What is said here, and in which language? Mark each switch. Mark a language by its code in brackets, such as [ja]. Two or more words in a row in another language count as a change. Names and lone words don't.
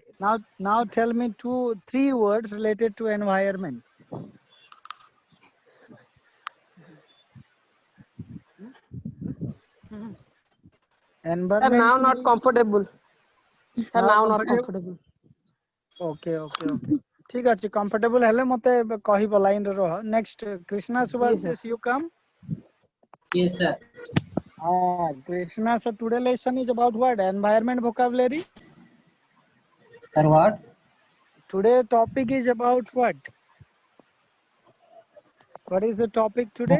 [en] Now tell me three words related to environment. Sir, Environment. now not comfortable. Sir, Now now not comfortable. comfortable. [or] Okay. ठीक ଅଛି comfortable ହେଲେ ମତେ କହିବ line ରେ ରହ. [en] Next, Krishna Subhasis, you come. Yes, sir. Krishna, so today lesson is about what? Environment vocabulary. Sir, what? Today topic is about what? What is the topic today?